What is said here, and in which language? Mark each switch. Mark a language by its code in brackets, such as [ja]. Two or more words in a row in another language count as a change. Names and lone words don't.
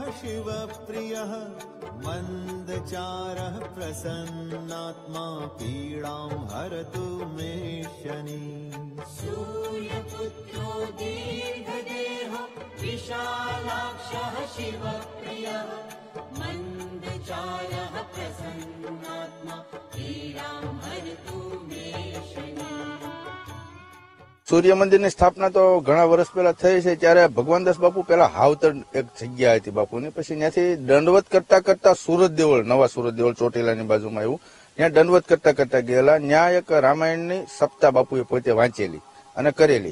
[sa] शिवप्रियः मन्दचारः प्रसन्नात्मा पीडां हरतु मे शनिः सूर्यपुत्रो दीर्घदेहो विशालाक्षः शिवप्रियः मन्दचारः प्रसन्नात्मा पीडां हरतु मे शनिः. [gu] સૂર્ય મંદિરની સ્થાપના તો ઘણા વર્ષ પહેલા થઈ છે. ત્યારે ભગવાનદાસ બાપુ પેલા હાવતર એક જગ્યા હતી બાપુની, પછી ત્યાંથી દંડવત કરતા કરતા સુરત દેવળ, નવા સુરત દેવળ ચોટીલાની બાજુમાં આવ્યું, ત્યાં દંડવત કરતા કરતા ગયેલા. ત્યાં એક રામાયણની સપ્તાહ બાપુએ પોતે વાંચેલી અને કરેલી.